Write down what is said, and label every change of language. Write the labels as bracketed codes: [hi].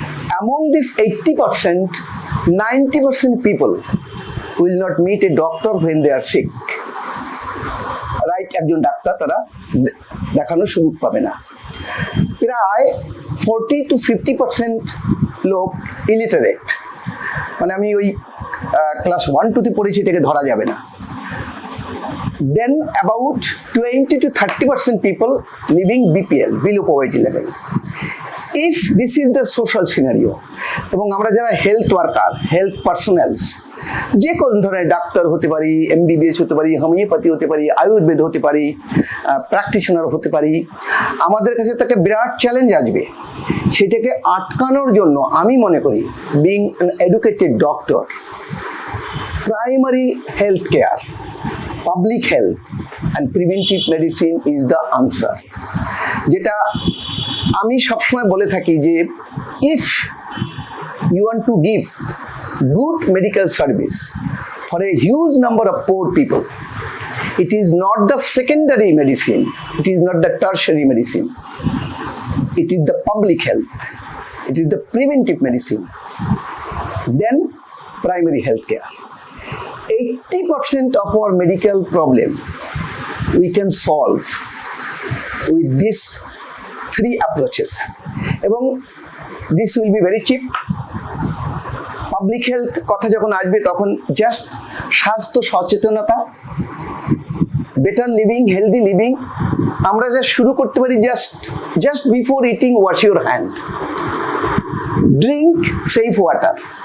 [en] Among this 80%, 90% people will not meet a doctor when they are sick. [bn] Right, একজন doctor তারা দেখানোর সুযোগ পাবে না। প্রায় 40 to 50% লোক ইলিটারেট, মানে আমি ওই ক্লাস 1-2 পড়েছি, এটাকে ধরা যাবে না। [en] Then about 20 to 30% people living BPL, below poverty level. If this is the social scenario, [bn] এবং আমরা যারা হেলথ ওয়ার্কার, হেলথ পার্সোনালস, যে কোন ধরনের ডাক্তার হতে পারি, MBBS হতে পারি, হোমিওপ্যাথি হতে পারি, আয়ুর্বেদ হতে পারি, প্র্যাকটিশনার হতে পারি, আমাদের কাছে তো একটা বিরাট চ্যালেঞ্জ আসবে। সেটাকে আটকানোর জন্য আমি মনে করি [en] Being an educated doctor, primary health care, public health and preventive medicine is the answer. [bn] যেটা আমি সবসময় বলে থাকি যে [en] If you want to give good medical service for a huge number of poor people, it is not the secondary medicine, it is not the tertiary medicine, it is the public health, it is the preventive medicine, then primary health care. 80% of our medical problem we can solve with these 3 approaches, এবং this will be very cheap. [bn] Public health কথা যখন আসবে তখন just স্বাস্থ্য সচেতনতা, better living, healthy living, আমরা যা শুরু করতে পারি [en] Just before eating wash your hand, drink safe water.